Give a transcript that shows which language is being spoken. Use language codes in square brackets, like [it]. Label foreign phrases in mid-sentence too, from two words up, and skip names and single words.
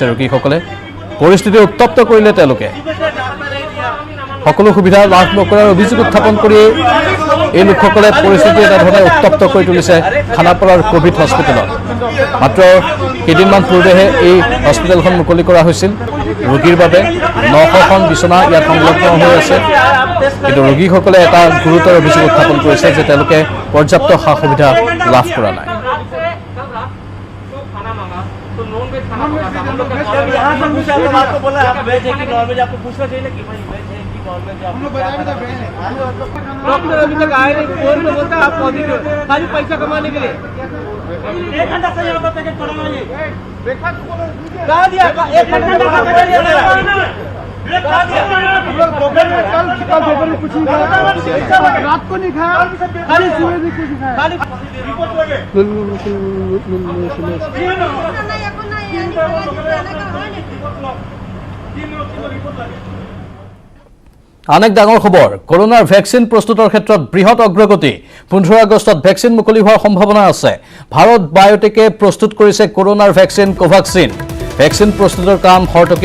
[as] ৰোগীসকলে পৰিস্থিতি উত্তপ্ত কৰিলে তেওঁলোকে সকলো সুবিধা লাভ নকৰাৰ অভিযোগ উত্থাপন কৰি এই লোকসকলে পৰিস্থিতি এটা ধৰণে উত্তপ্ত কৰি তুলিছে খানাপাৰাৰ কোভিড হস্পিটেলত মাত্ৰ কেইদিনমান পূৰ্বেহে এই হস্পিটেলখন মুকলি কৰা হৈছিল ৰোগীৰ বাবে 900খন বিচনা ইয়াত সংলগ্ন হৈ আছে কিন্তু ৰোগীসকলে এটা গুৰুতৰ অভিযোগ উত্থাপন কৰিছে যে তেওঁলোকে পৰ্যাপ্ত সা সুবিধা লাভ কৰা নাই [hi] डॉक्टर अभी तक आए नहीं फोन पे बोलता है आप पॉजिटिव खाली पैसा कमाने के लिए 1 घंटा से यहाँ पर पैकेट पड़ा है कहा दिया 1 घंटा कल दोपहर में कुछ नहीं खाया रात को नहीं खाया खाली सुबह भी कुछ खाया खाली रिपोर्ट लगे [as] আন এক ডাঙৰ খবৰ কৰোনাৰ ভেকচিন প্ৰস্তুতৰ ক্ষেত্ৰত বৃহৎ অগ্ৰগতি 15 আগষ্টত ভেকচিন মুকলি হোৱাৰ সম্ভাৱনা আছে ভাৰত বায়োটেকে প্ৰস্তুত কৰিছে কৰোনাৰ ভেকচিন কোভাক্সিন ভেকচিন প্ৰস্তুতৰ কাম খৰতকীয়া